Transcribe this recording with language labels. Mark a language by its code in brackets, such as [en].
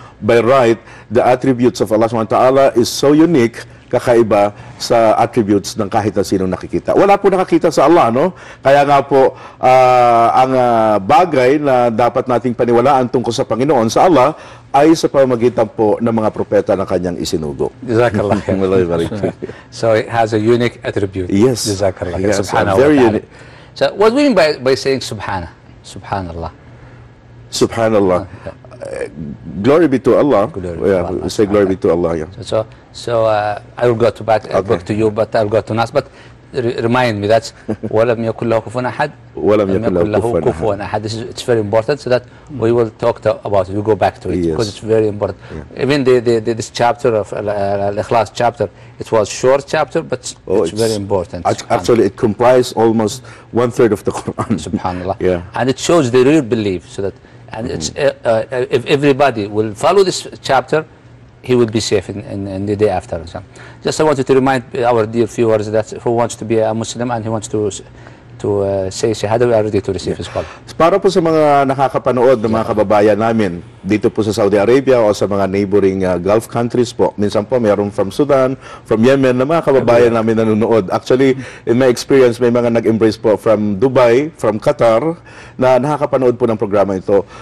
[en] By right, the attributes of Allah [ar] subhanahu wa ta'ala [en] is so unique, [tl] kakaiba sa attributes ng kahit na sinong nakikita. Wala po nakakita sa Allah, no? Kaya nga po, ang bagay na dapat nating paniwalaan tungkol sa Panginoon sa Allah ay sa pamamagitan po ng mga propeta na kanyang isinugo. [ar] Jazakallah. [en] So it has a unique attribute. Yes. Jazakallah. Yes, subhanallah. Very unique. So what do we mean by saying subhana? Subhanallah. Subhanallah. Glory be to Allah. Say glory be to Allah. Yeah. So I will go to back to you, but I'll go to Nas. But remind me that [ar] ولم يكن له كفوا أحد ولم يكن له كفوا أحد. [en] This is, it's very important so that we will talk to, about it. We go back to it yes. because it's very important. Yeah. Even the this chapter of Al-Ikhlas chapter, it was short chapter, but it's very important. Actually, it comprises almost one third of the Quran. Subhanallah. Yeah. And it shows the real belief. So that and it's if everybody will follow this chapter, he will be safe in the day after. Just I wanted to remind our dear viewers that who wants to be a Muslim and he wants to say shahada, we are ready to receive his call. [tl] Para po sa mga nakakapanood ng mga kababayan namin dito po sa Saudi Arabia o sa mga [en] neighboring Gulf countries [tl] po, minsan po mayroon from Sudan, from Yemen, na mga kababayan namin nanonood. [en] Actually, in my experience, [tl] may mga nag-embrace po from Dubai, from Qatar, na nakakapanood po ng programa ito.